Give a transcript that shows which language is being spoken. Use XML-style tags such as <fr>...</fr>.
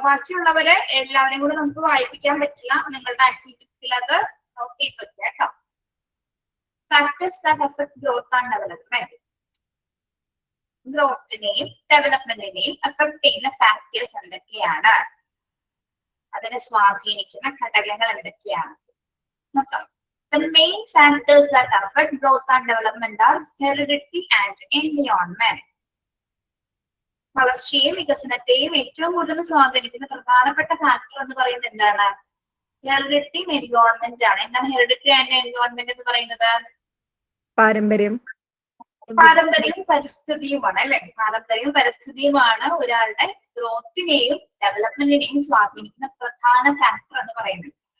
<ml>ബാക്കിയുള്ളവരെ എല്ലാവരെയും കൂടെ നമുക്ക് വായിപ്പിക്കാൻ പറ്റില്ല. നിങ്ങളുടെ ആക്ടിവിറ്റിയിൽ അത് നോട്ട് ചെയ്ത് വെക്കാം കേട്ടോ.</ml> <en>Factors that affect growth and development.</en> <ml>ഗ്രോത്തിനെയും ഡെവലപ്മെന്റിനെയും affect ചെയ്യുന്ന ഫാക്ടേഴ്സ് എന്തൊക്കെയാണ്? അതിനെ സ്വാധീനിക്കുന്ന ഘടകങ്ങൾ എന്തൊക്കെയാണ് നോക്കാം.</ml> <en>The main factors that affect growth and development are heredity and environment.</en> <ml>വളർച്ചയെയും വികസനത്തെയും ഏറ്റവും കൂടുതൽ സ്വാധീനിക്കുന്ന പ്രധാനപ്പെട്ട ഫാക്ടർ എന്ന് പറയുന്നത് എന്താണ്? ഹെറിഡിറ്റിയും എൻവയോൺമെന്റ് ആണ്. എന്താണ് ഹെറിഡിറ്റി ആൻഡ് എൻവയോൺമെന്റ് എന്ന് പറയുന്നത്? പാരമ്പര്യവും പരിസ്ഥിതിയുമാണ് അല്ലെ? പാരമ്പര്യവും പരിസ്ഥിതിയുമാണ് ഒരാളുടെ ഗ്രോത്തിനെയും ഡെവലപ്മെന്റിനെയും സ്വാധീനിക്കുന്ന പ്രധാന ഫാക്ടർ എന്ന് പറയുന്നത്.</ml>